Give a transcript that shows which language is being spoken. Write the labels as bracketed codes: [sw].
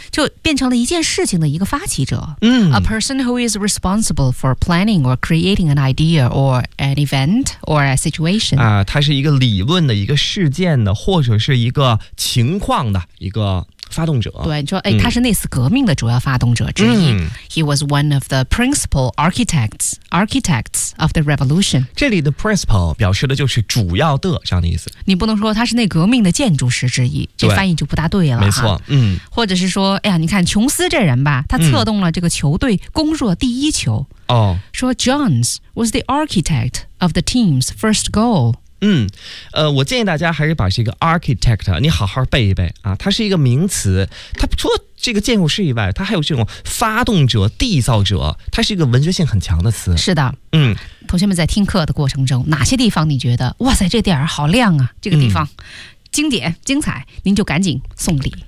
[zh] 就变成了一件事情的一个发起者。 [en] A person who is responsible for planning or creating an idea or an event or a situation [zh] 啊，他是一个理论的一个事件的或者是一个情况的一个发动者。对，说哎，他是那次革命的主要发动者之一。 [en] He was one of the principal architects of the revolution. [zh] 这里的 principal 表示的就是主要的这样的意思。你不能说他是那革命的建筑师之一，这翻译就不大对了。没错，或者是说，哎呀，你看琼斯这人吧，他策动了这个球队攻入第一球。哦，说 [en] Jones was the architect of the team's first goal. [zh] 我建议大家还是把这个 architect 你好好背一背啊，它是一个名词，它除了这个建筑师以外，它还有这种发动者、缔造者，它是一个文学性很强的词。是的，同学们在听课的过程中，哪些地方你觉得哇塞，这点儿好亮啊，这个地方经典、精彩，您就赶紧送礼。